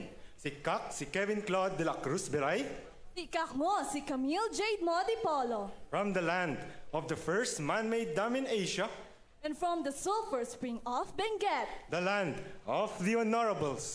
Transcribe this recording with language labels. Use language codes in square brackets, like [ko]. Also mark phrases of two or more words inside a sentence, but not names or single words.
[ilo] Si Kak, si Kevin Claude de la Cruz Beray, Sikak mo, si Camille Jade Modi Polo. [en] from the land of the first man-made dam in Asia, And from the sulfur spring of Benguet. the land of the honorables.